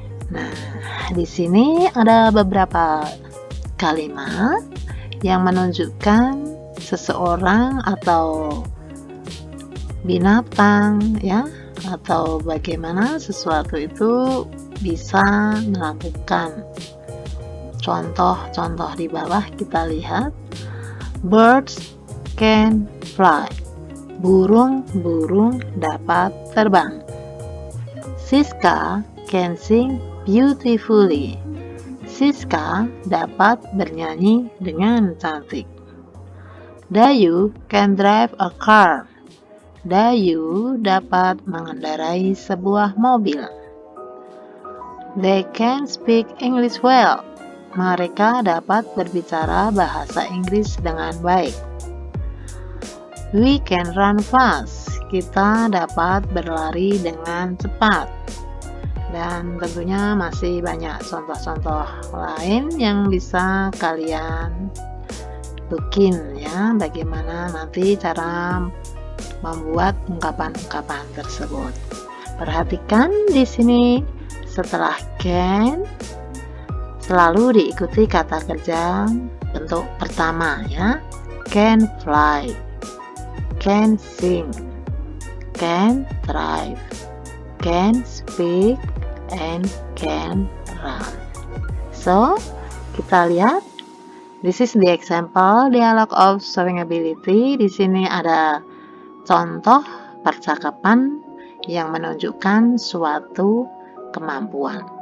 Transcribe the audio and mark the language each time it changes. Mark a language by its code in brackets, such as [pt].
[id] Nah, di sini ada beberapa kalimat yang menunjukkan seseorang atau binatang, ya, atau bagaimana sesuatu itu bisa melakukan. Contoh-contoh di bawah kita lihat, [en] birds can fly. [id] Burung-burung dapat terbang. [en] Siska can sing beautifully. [id] Siska dapat bernyanyi dengan cantik. [en] Dayu can drive a car. [id] Dayu dapat mengendarai sebuah mobil. [en] They can speak English well. [id] Mereka dapat berbicara bahasa Inggris dengan baik. [en] We can run fast. [id] Kita dapat berlari dengan cepat. Dan tentunya masih banyak contoh-contoh lain yang bisa kalian bikin, ya, bagaimana nanti cara membuat ungkapan-ungkapan tersebut. Perhatikan di sini setelah can selalu diikuti kata kerja bentuk pertama, ya. [en] Can fly, can sing, can drive, can speak, and can run. So, [id] kita lihat, [en] this is the example dialogue of showing ability. [id] Di sini ada contoh percakapan yang menunjukkan suatu kemampuan.